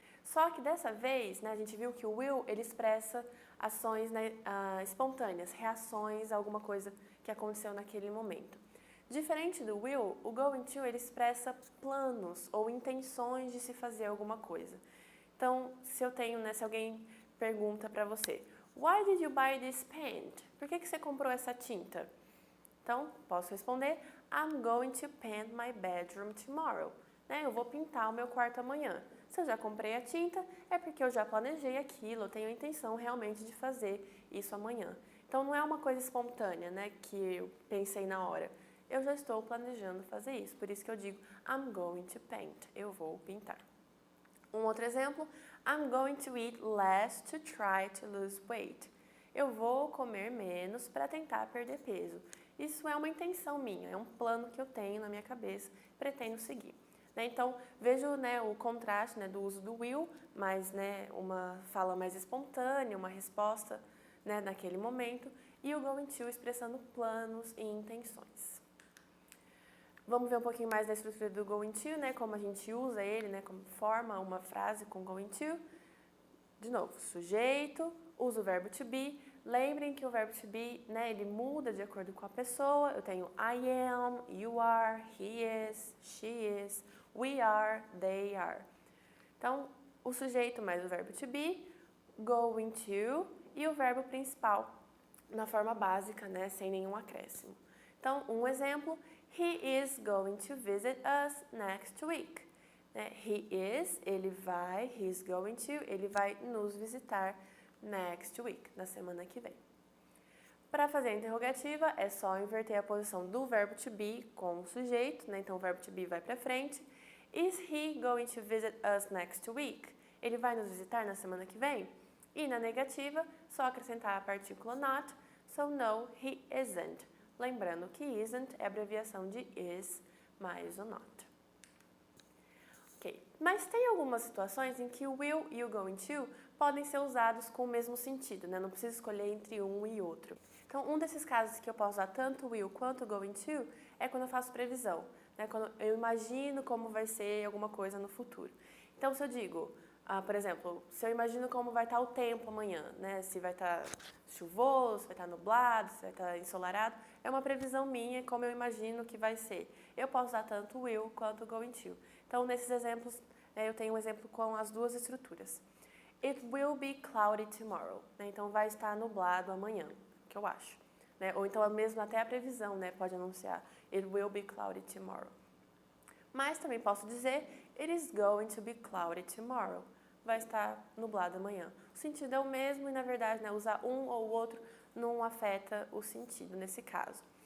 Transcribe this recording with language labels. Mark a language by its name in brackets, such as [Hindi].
[Portuguese] Só que dessa vez, né, a gente viu que o will ele expressa ações, né, espontâneas, reações a alguma coisa que aconteceu naquele momento. Diferente do will, o going to ele expressa planos ou intenções de se fazer alguma coisa. Então, se eu tenho, né, se alguém pergunta para você, [English] Why did you buy this paint? [Portuguese] Por que você comprou essa tinta? Então, posso responder, [English] I'm going to paint my bedroom tomorrow. [Portuguese] Né? Eu vou pintar o meu quarto amanhã. Se eu já comprei a tinta, é porque eu já planejei aquilo, eu tenho a intenção realmente de fazer isso amanhã. Então, não é uma coisa espontânea, né, que eu pensei na hora. Eu já estou planejando fazer isso, por isso que eu digo [English] I'm going to paint, [Portuguese] eu vou pintar. Um outro exemplo, [English] I'm going to eat less to try to lose weight. [Portuguese] Eu vou comer menos para tentar perder peso. Isso é uma intenção minha, é um plano que eu tenho na minha cabeça, pretendo seguir. Então, vejo, né, o contraste, né, do uso do will, mas, né, uma fala mais espontânea, uma resposta, né, naquele momento, e o going to expressando planos e intenções. Vamos ver um pouquinho mais da estrutura do going to, né, como a gente usa ele, né, como forma uma frase com going to. De novo, sujeito, usa o verbo to be. Lembrem que o verbo to be, né, ele muda de acordo com a pessoa. Eu tenho [English] I am, you are, he is, she is, we are, they are. [Portuguese] Então, o sujeito mais o verbo to be, going to, e o verbo principal na forma básica, né, sem nenhum acréscimo. Então, um exemplo, [English] he is going to visit us next week. He is, [Portuguese] ele vai, [English] he is going to, [Portuguese] ele vai nos visitar [English] next week, [Portuguese] na semana que vem. Para fazer a interrogativa, é só inverter a posição do verbo to be com o sujeito, né? Então o verbo to be vai para frente. [English] Is he going to visit us next week? [Portuguese] Ele vai nos visitar na semana que vem? E na negativa, só acrescentar a partícula not, so [English] no, he isn't. [Portuguese] Lembrando que isn't é a abreviação de is mais o not. Ok, mas tem algumas situações em que o will e o going to podem ser usados com o mesmo sentido, né? Não precisa escolher entre um e outro. Então, um desses casos que eu posso usar tanto o will quanto o going to é quando eu faço previsão, né? Quando eu imagino como vai ser alguma coisa no futuro. Então, se eu digo, por exemplo, se eu imagino como vai estar o tempo amanhã, né? Se vai estar chuvoso, se vai estar nublado, se vai estar ensolarado, é uma previsão minha, como eu imagino que vai ser. Eu posso usar tanto o will quanto o going to. Então, nesses exemplos, eu tenho um exemplo com as duas estruturas. [English] It will be cloudy tomorrow. [Portuguese] Então, vai estar nublado amanhã, que eu acho. Ou então, mesmo até a previsão, né, pode anunciar [English] It will be cloudy tomorrow. [Portuguese] Mas também posso dizer [English] It is going to be cloudy tomorrow. [Portuguese] Vai estar nublado amanhã. O sentido é o mesmo e, na verdade, né, usar um ou outro não afeta o sentido nesse caso.